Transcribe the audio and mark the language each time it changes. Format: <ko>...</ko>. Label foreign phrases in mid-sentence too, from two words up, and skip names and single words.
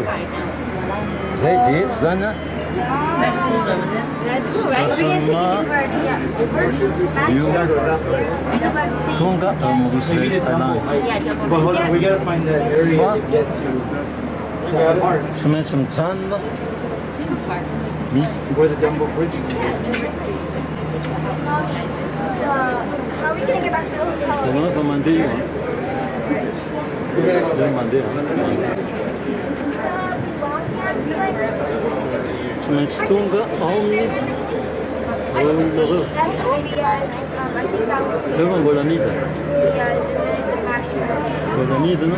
<mg>Zay dia eto zany stationnement io tonga amin'ny Roosevelt Island. Fa tsy maintsy mijanona misy</mg> <en>How are we gonna get back to the hotel?</en> <mg>tanao fa mandeha io. Io mandeha. Tsy maintsy tonga ao amin'ny olonareo. Eo fa mbola midina. Mbola midina.</mg>